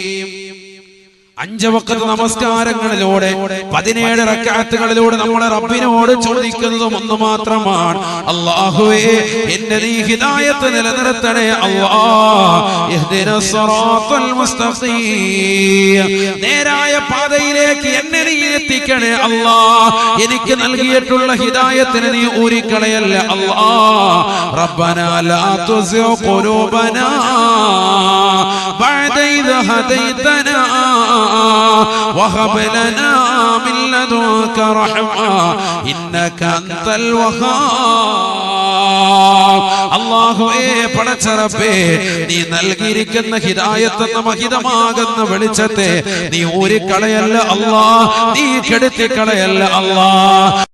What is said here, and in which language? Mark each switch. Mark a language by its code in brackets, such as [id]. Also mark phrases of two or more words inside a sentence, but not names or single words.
[ml] 5 വഖത്ത് നമസ്കാരങ്ങളിലൂടെ 17 റക്അത്തുകളിലൂടെ നമ്മൾ റബ്ബിനോട് ചോദിക്കുന്നതും ഒന്ന് മാത്രമാണ്, അല്ലാഹുവേ എന്നെ നീ ഹിദായത്ത് നിലനിർത്തണേ അല്ലാഹ് [ar] اهدنا الصراط المستقيم. [ml] നേരായ പാതയിലേക്ക് എന്നെ നീ എത്തിക്കണേ അല്ലാഹ്. എനിക്ക് നൽകിയിട്ടുള്ള ഹിദായത്തിനെ നീ ഊരിക്കളയല്ലേ അല്ലാഹ്. [ar] ربنا لا تزغ قلوبنا بعد إذ هديتنا وهب لنا من لدنك رحمة إنك أنت الوهاب. [ml] അല്ലാഹുവേ പടച്ച റബ്ബേ നീ നൽകിയിരിക്കുന്ന ഹിദായത്ത് എന്ന മഹിതമാകുന്ന വെളിച്ചത്തെ നീ ഊരിക്കളയല്ല അല്ലാഹ്, നീ കെടുത്തിക്കളയല്ല അല്ലാഹ്.